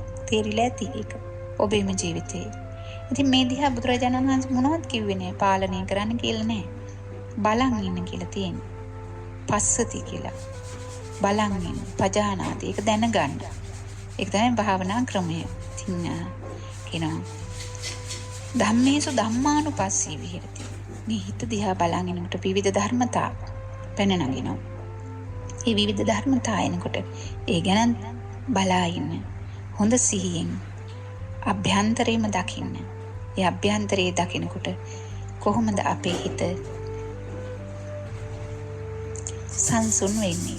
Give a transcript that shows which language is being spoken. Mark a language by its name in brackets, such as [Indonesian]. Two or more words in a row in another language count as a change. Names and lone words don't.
[Sinhala] තේරිලා ඇති ඒක ඔබේම ජීවිතේ. ඉතින් මේ දිහා බුදුරජාණන් වහන්සේ මොනවද කිව්වේ නේ? පාලනය කරන්න කියලා නෑ. බලන් ඉන්න කියලා තියෙන්නේ. පස්සති කියලා. බලන් ඉන්න. පජානාති. ඒක දැනගන්න. ඒක තමයි භාවනා ක්‍රමය. ඉතින් කියනවා [Pali] ධම්මේසු ධම්මානුපස්සී විහෙරති. [Sinhala] මේ හිත දිහා බලන් ඉන්නකොට විවිධ ධර්මතා පැන නගිනවා. මේ විවිධ ධර්මතා එනකොට ඒ ගැන බලා ඉන්න. හොඳ සිහියෙන් අභ්‍යන්තරේම දකින්න. ඒ අභ්‍යන්තරේ දකිනකොට කොහොමද අපේ හිත සංසුන් වෙන්නේ?